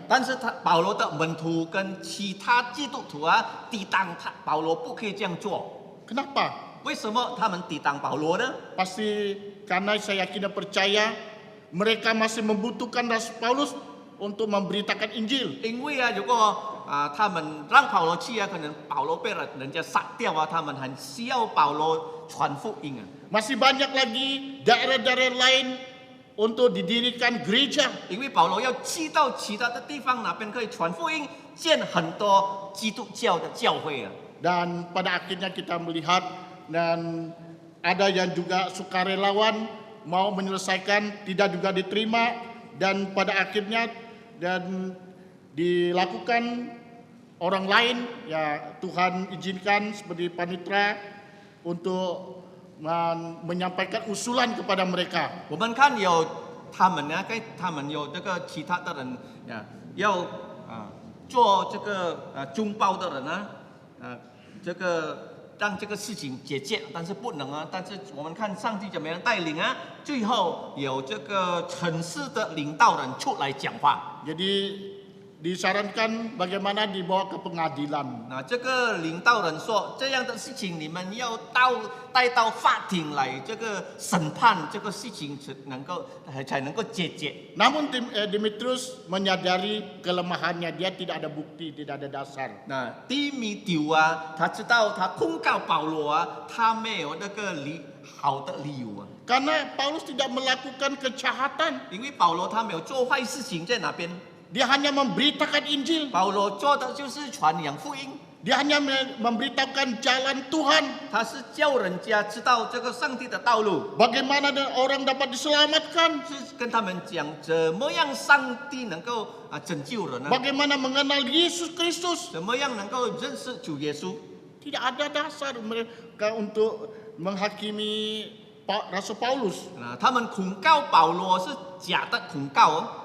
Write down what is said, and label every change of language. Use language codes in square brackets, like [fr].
[zh] 但是保罗的门徒跟其他基督徒抵挡保罗不可以这样做。 [id] Kenapa? [zh] 为什么他们抵挡保罗呢？ [id] Pasti karena saya yakin dan percaya mereka masih membutuhkan Rasul Paulus untuk memberitakan Injil. [zh] 因为如果他们让保罗去可能保罗被人家杀掉他们很需要保罗传福音 [id] Masih banyak lagi daerah-daerah lain untuk didirikan gereja. [zh] 因为保罗要去到其他的地方，哪边可以传福音，建很多基督教的教会 [id] Dan pada akhirnya kita melihat dan ada yang juga sukarelawan mau menyelesaikan, tidak juga diterima, dan pada akhirnya dan dilakukan orang lain, ya Tuhan izinkan seperti panitera untuk menyampaikan usulan kepada mereka. [zh] 我们看有他们呢，他们有这个其他的人呀，要做这个中报的人呢，这个让这个事情解决，但是不能啊。但是我们看上帝怎么样带领啊，最后有这个城市的领导人出来讲话。 [id] Jadi disarankan bagaimana dibawa ke pengadilan. [zh] 那这个领导人说，这样的事情你们要带到法庭来，这个审判这个事情才能够解决。 [id] Namun Demetrius menyadari kelemahannya, dia tidak ada bukti, tidak ada dasar. [zh] 那低米丢啊，他知道他控告保罗啊，他没有那个好的理由啊， [id] Karena Paulus tidak melakukan kejahatan, [zh] 因为保罗他没有做坏事情在那边， [id] dia hanya memberitakan Injil, [zh] 保罗做的就是传扬福音， [id] dia hanya memberitakan jalan Tuhan. [zh] 他是叫人家知道这个上帝的道路， [id] Bagaimana orang dapat diselamatkan, [zh] 是跟他们讲怎么样上帝能够拯救人呢？ [id] bagaimana mengenal Yesus Kristus. [zh] 怎么样能够认识主耶稣？ [id] Tidak ada dasar mereka untuk menghakimi Rasul Paulus. [zh] 他们控告保罗是假的控告哦。